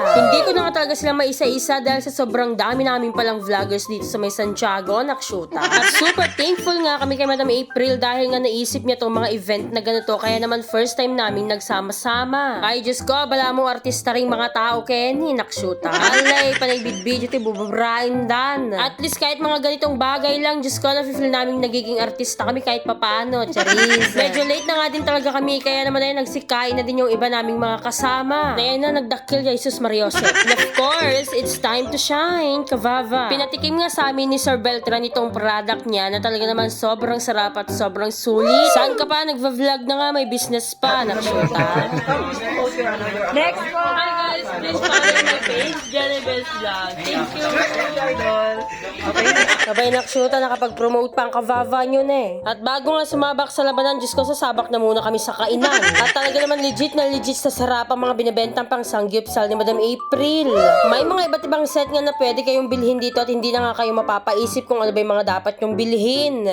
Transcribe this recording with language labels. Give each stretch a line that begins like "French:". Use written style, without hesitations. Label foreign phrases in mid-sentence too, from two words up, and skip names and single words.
Filipino: Hindi ko na nga talaga sila maisa-isa dahil sa sobrang dami namin palang vloggers dito sa may Santiago, naksyuta. At
English: super thankful
Filipino: nga kami kay Madam April dahil nga naisip niya tong mga event na ganito. Kaya naman
English: first time
Filipino: namin nagsama-sama. Ay, Diyos ko, bala mo artista ring mga tao, Kenny, naksyuta.
Iloko: Alay, panay video ti buburain dan.
Filipino: At least kahit mga ganitong bagay lang, Diyos ko, na-feel namin nagiging artista kami kahit papano. Charis. Medyo late na nga din talaga kami, kaya naman ay nagsikain na din yung iba naming mga kasama. Na yan na, nagdakil kay Jesus Mariose.
English: And of course, it's time to shine,
Filipino: Kavava. Pinatikim nga sa amin ni Sir Beltran itong product niya na talaga naman sobrang sarap at sobrang sulit. Saan ka pa? Nagva-vlog na nga, may business pa. Naksyuta. Next po.
English: Hi guys, please follow my page, Jennifer's Vlog. Thank you.
Filipino: Sabay naksyuta, nakapag-promote pa ang Kavava nyo na eh. At bago nga sumabak sa labanan, Diyos ko, sasabak na muna kami sa kainan. At talaga naman legit na legit sa sarap ang mga binibentang pang sangyupsal ni Madam April. May mga iba't ibang set nga na pwede kayong bilhin dito at hindi na nga kayo mapapaisip kung ano ba yung mga dapat nyong bilhin.